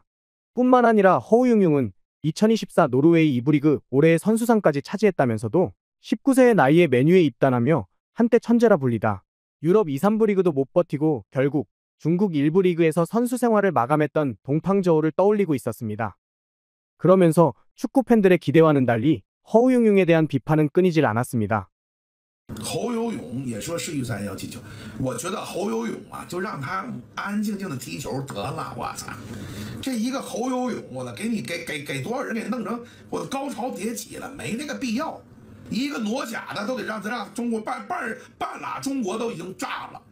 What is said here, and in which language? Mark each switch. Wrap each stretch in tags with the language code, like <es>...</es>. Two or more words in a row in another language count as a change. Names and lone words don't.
<ko>뿐만 아니라 허우융융은 2024 노르웨이 2부 리그 올해의 선수상까지 차지했다면서도 19세의 나이에 맨유에 입단하며 한때 천재라 불리다. 유럽 2, 3부 리그도 못 버티고 결국 중국 1부 리그에서 선수 생활을 마감했던 동팡저우를 떠올리고 있었습니다. 그러면서 축구 팬들의 기대와는 달리 허우융융에 대한 비판은 끊이질 않았습니다.</ko> <zh>侯游泳也说世预赛要进球，我觉得侯游泳啊，就让他安安静静的踢球得了。我操，这一个侯游泳，我给你给多少人给弄成我的高潮迭起了，没那个必要。一个挪甲的都得让中国半拉中国都已经炸了。</zh>